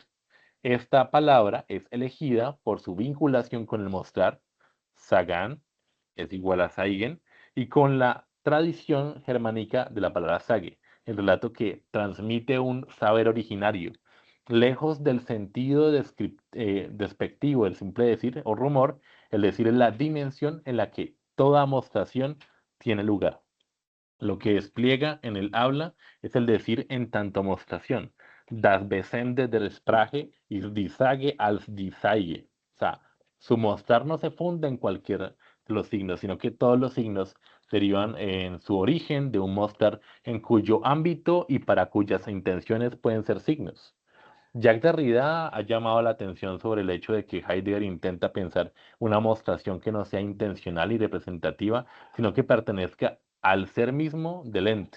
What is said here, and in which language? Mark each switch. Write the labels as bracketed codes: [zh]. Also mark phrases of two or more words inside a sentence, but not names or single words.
[es] Esta palabra es elegida por su vinculación con el mostrar, sagan, es igual a zeigen, y con la tradición germánica de la palabra sage, el relato que transmite un saber originario, lejos del sentido despectivo del simple decir o rumor. El decir es la dimensión en la que toda mostración tiene lugar. Lo que despliega en el habla es el decir en tanto mostración. [de] Das Besende der Sprache ist die Sage als die Zeige. [es] O sea, su mostrar no se funda en cualquiera de los signos, sino que todos los signos derivan en su origen de un mostrar en cuyo ámbito y para cuyas intenciones pueden ser signos. Jacques Derrida ha llamado la atención sobre el hecho de que Heidegger intenta pensar una mostración que no sea intencional y representativa, sino que pertenezca al ser mismo del ente.